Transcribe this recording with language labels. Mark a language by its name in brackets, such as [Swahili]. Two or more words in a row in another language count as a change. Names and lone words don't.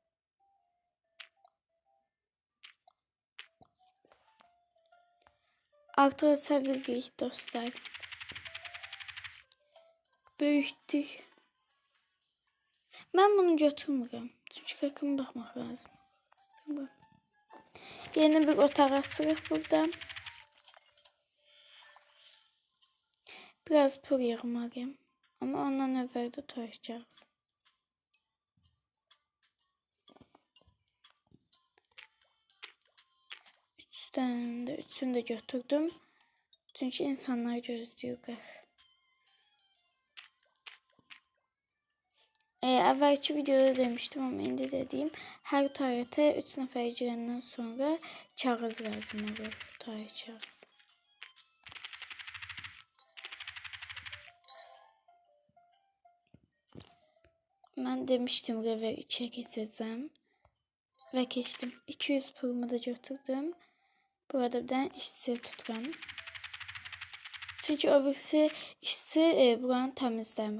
[Turkish] Artırabilirik dostlar. [Azerbaijani] Böyütdük. Ben bunu götürmürəm. [Turkish] Çünkü rakama bakmak lazım. [Azerbaijani] Yeni bir otaq açırıq burada. [Turkish] Biraz pul yığmalıyım. [Azerbaijani] Ama ondan əvvəl də toyacağız. [Turkish] Üçünü de götürdüm. [Azerbaijani] Çünkü insanlar gözləyirlər. Əvvəlki videoda demiştim ama indi dediyim, hər tualetə 3 nəfər girəndən sonra kağız lazım olur. Tualet kağızı. [Turkish] Ben demiştim Rever 2'ye geçeceğim. Ve geçtim. 200 pulumu da götürdüm. [Azerbaijani] Burada bir tane işçi tuturam. Çünkü o birisi işçi buranı temizlemir.